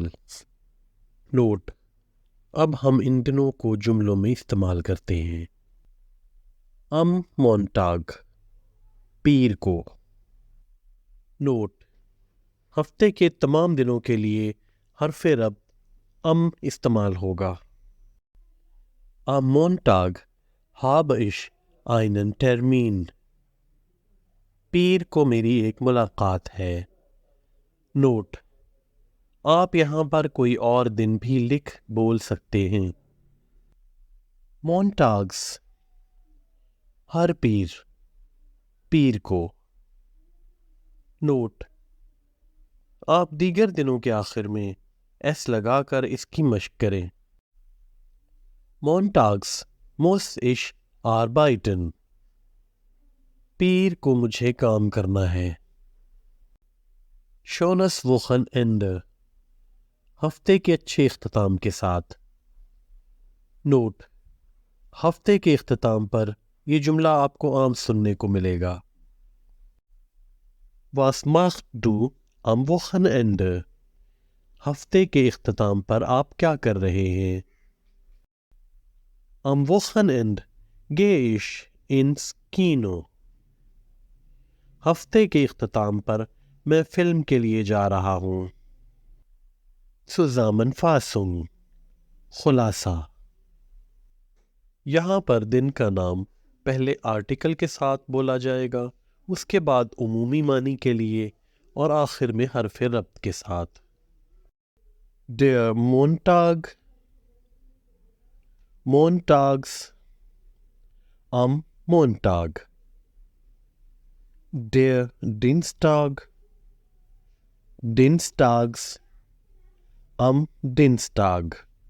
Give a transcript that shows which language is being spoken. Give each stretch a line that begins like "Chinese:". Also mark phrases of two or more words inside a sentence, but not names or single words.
Urdu: نوٹ: اب ہم ان دنوں کو جملوں میں استعمال کرتے ہیں۔ مونٹاگ، پیر کو۔ نوٹ: ہفتے کے تمام دنوں کے لیے حرف ربط استعمال ہوگا۔
German: مونٹاگ habe ich einen Termin۔
Urdu: پیر کو میری ایک ملاقات ہے۔ نوٹ: آپ یہاں پر کوئی اور دن بھی لکھ بول سکتے ہیں۔ مونٹاگس، ہر پیر، پیر کو۔ نوٹ: آپ دیگر دنوں کے آخر میں ایس لگا کر اس کی مشق کریں۔
German: مونٹاگس muss ich arbeiten۔
Urdu: پیر کو مجھے کام کرنا ہے۔
German: schönes Wochenende،
Urdu: ہفتے کے اچھے اختتام کے ساتھ۔ نوٹ: ہفتے کے اختتام پر یہ جملہ آپ کو عام سننے کو ملے گا۔
German: Was machst du am Wochenende؟
Urdu: ہفتے کے اختتام پر آپ کیا کر رہے ہیں؟
German: Am Wochenende gehe ich ins Kino۔
Urdu: ہفتے کے اختتام پر میں فلم کے لیے جا رہا ہوں۔
German: Zusammenfassung، خلاصہ۔
Urdu: یہاں پر دن کا نام پہلے آرٹیکل کے ساتھ بولا جائے گا، اس کے بعد عمومی معنی کے لیے اور آخر میں حرف ربط کے ساتھ۔
German: Der Montag، montags، am Montag۔ Der Dienstag، dienstags، am Dienstag۔